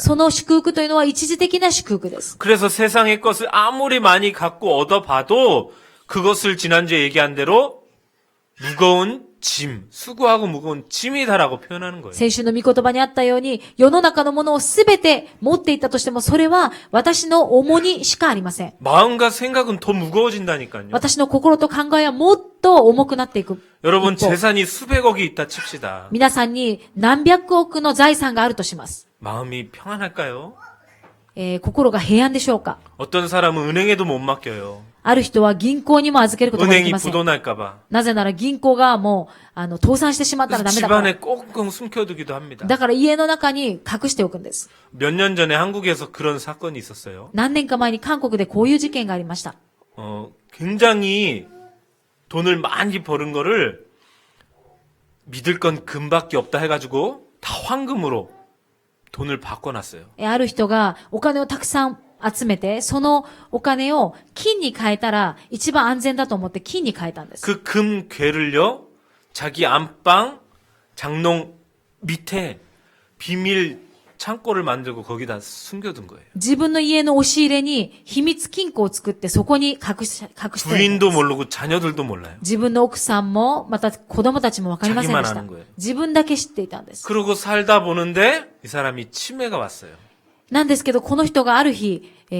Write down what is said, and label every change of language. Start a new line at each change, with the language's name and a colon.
Japanese: その祝福というのは一時的な祝福です。
Korean: 그래서 세상의 것을 아무리 많이 갖고 얻어봐도 그것을 지난주에 얘기한 대로 무거운 짐, 수고하고 무거운 짐이다라고 표현하는 거예요.
Japanese: 先週の御言葉にあったように、世の中のものをすべて持っていったとしても、それは私の重荷しかありません。
Korean: 마음과 생각은 더 무거워진다니까요.
Japanese: 私の心と考えはもっと重くなっていく。
Korean: 여러분
Japanese: 一方
Korean: 재산이 수백억이 있다 칩시다.
Japanese: 皆さんに何百億の財産があるとします。
Korean: 마음이 평안할까요?
Japanese: 心が平安でしょうか。
Korean: 어떤 사람은 은행에도 못 맡겨요.
Japanese: ある人は銀行にも預けることができ
Korean: 은행이
Japanese: ません。
Korean: 부도날까봐.
Japanese: なぜなら銀行がもう、倒産してしまったら
Korean: 그래서
Japanese: ダメだから。
Korean: 집안에 꽁꽁 숨겨두기도 합니다.
Japanese: だから家の中に隠しておくんです。
Korean: 몇 년 전에 한국에서 그런 사건이 있었어요.
Japanese: 何年か前に韓国でこういう事件がありました。
Korean: 굉장히 돈을 많이 버는 거를 믿을 건 금밖에 없다 해가지고 다 황금으로 돈을 바꿔놨어요.
Japanese: ある人がお金をたくさん集めて、そのお金を金に変えたら一番安全だと思って金に変えたんです。
Korean: 그 금 괴를요, 자기 안방 장롱 밑에 비밀 창고를 만들고 거기다 숨겨둔 거예요.
Japanese: 自分の家の押し入れに秘密金庫を作ってそこに隠してるんです。
Korean: 부인도 모르고 자녀들도 몰라요.
Japanese: 自分の奥さんも、また子供たちもわかりませんでし
Korean: 자기만
Japanese: た
Korean: 아는 거예요. 。
Japanese: 自分だけ知っていたんです。
Korean: 그러고 살다 보는데 이 사람이 치매가 왔어요.
Japanese: なんですけど、この人がある日、